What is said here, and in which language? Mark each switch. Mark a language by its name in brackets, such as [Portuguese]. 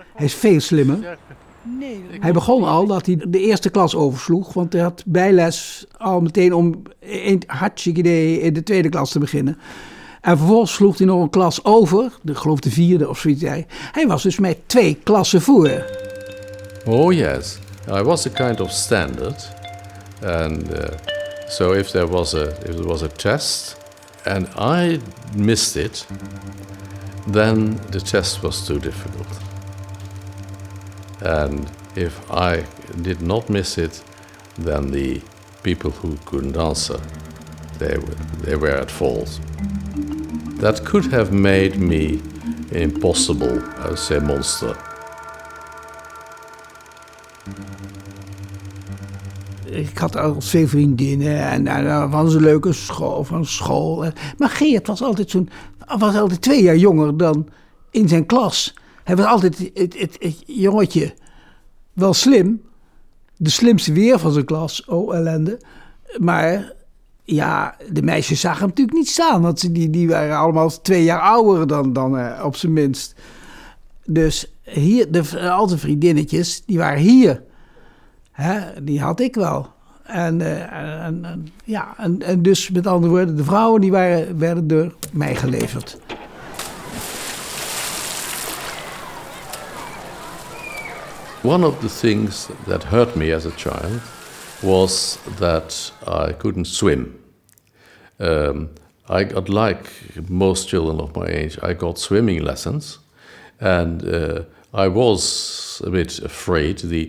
[Dutch] Hij is veel slimmer. Hij begon al dat hij de eerste klas oversloeg, want hij had bijles al meteen om hartstikke idee in de tweede klas te beginnen. En vervolgens sloeg hij nog een klas over, ik geloof de 4e of zoiets. Hij was dus met 2 klassen voor. [English] Oh yes, I was a kind of standard, and so if there was a test and I missed it, then the test was too difficult. And if I did not miss it, then the people who couldn't answer, they were at fault. That could have made me an impossible, I would say, monster. [Dutch] Ik had al veel vriendinnen en van een leuke school. Maar Geert was altijd 2 jaar jonger dan in zijn klas. Hij was altijd het jongetje, wel slim, de slimste weer van zijn klas, ellende. Maar ja, de meisjes zagen hem natuurlijk niet staan, want die waren allemaal 2 jaar ouder dan op zijn minst. Dus hier, al zijn vriendinnetjes, die waren hier. Die had ik wel. En dus met andere woorden, de vrouwen die werden door mij geleverd. [English] One of the things that hurt me as a child was that I couldn't swim. I got, like most children of my age, I got swimming lessons, and I was a bit afraid.